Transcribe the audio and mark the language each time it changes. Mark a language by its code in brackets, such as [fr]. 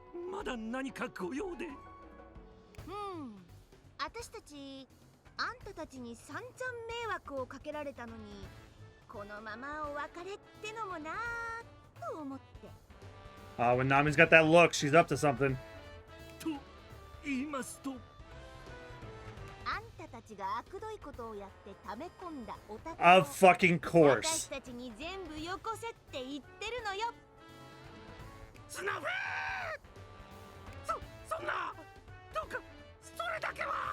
[ja] まだ何かご用で私たちあんたたちに散々迷惑をかけられたのにこのままお別れってのもなーと思って [en] When Nami's got that look, she's up to something. [ja] と言いますとあんたたちが悪どいことをやって溜め込んだお宝を [en] Of fucking [ja] 私 [en] course. [ja] たちに全部よこせって言ってるのよスナフそんなどうかそれだけは